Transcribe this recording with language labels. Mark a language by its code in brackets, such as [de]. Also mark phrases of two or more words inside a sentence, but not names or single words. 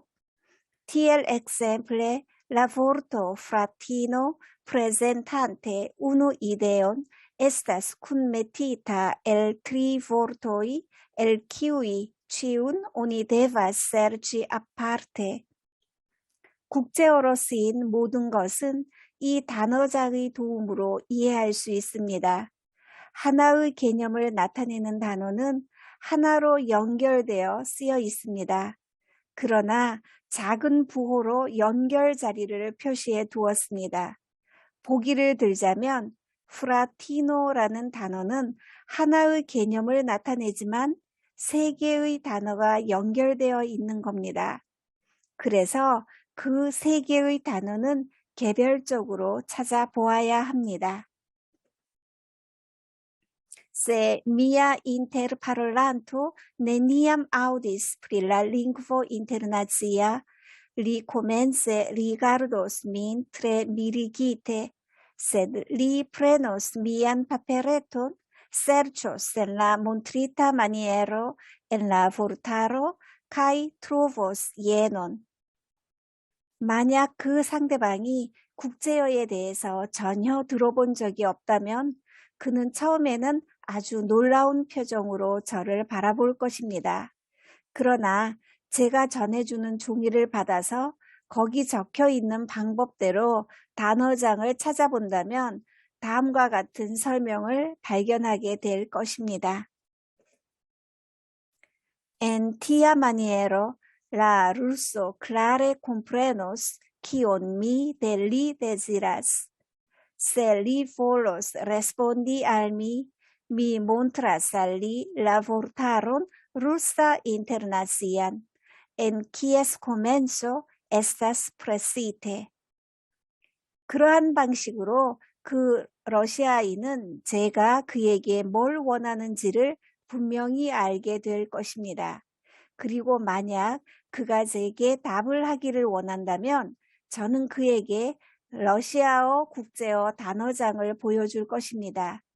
[eo] Tiel ekzemple la vorto fratino prezentante unu ideon estas kunmetita el 3 vortoj, el kiuj ĉiun oni devas serĉi aparte. [ko] 국제어로 쓰인 모든 것은 이 단어장의 도움으로 이해할 수 있습니다. 하나의 개념을 나타내는 단어는 하나로 연결되어 쓰여 있습니다. 그러나 작은 부호로 연결 자리를 표시해 두었습니다. 보기를 들자면 프라티노라는 단어는 하나의 개념을 나타내지만 세 개의 단어가 연결되어 있는 겁니다. 그래서 그 세 개의 단어는 개별적으로 찾아보아야 합니다. [eo] Se mia interparolanto neniam audis pri la lingvo internacia, li komence rigardos min tre mirigite, sed li prenos mian papereton, serĉos en la montrita maniero en la vortaro kaj trovos jenon. [ko] 만약 그 상대방이 국제어에 대해서 전혀 들어본 적이 없다면 그는 처음에는 아주 놀라운 표정으로 저를 바라볼 것입니다. 그러나 제가 전해주는 종이를 받아서 거기 적혀 있는 방법대로 단어장을 찾아본다면 다음과 같은 설명을 발견하게 될 것입니다. [eo] En tia maniero, la ruso clare comprenos kion mi de li deziras. Se li volos respondi al mi, mi montras al li la vortaron rusa internacian, en kies komenco estas presite. [ko] 그러한 방식으로 그 러시아인은 제가 그에게 뭘 원하는지를 분명히 알게 될 것입니다. 그리고 만약 그가 제게 답을 하기를 원한다면 저는 그에게 러시아어 국제어 단어장을 보여줄 것입니다.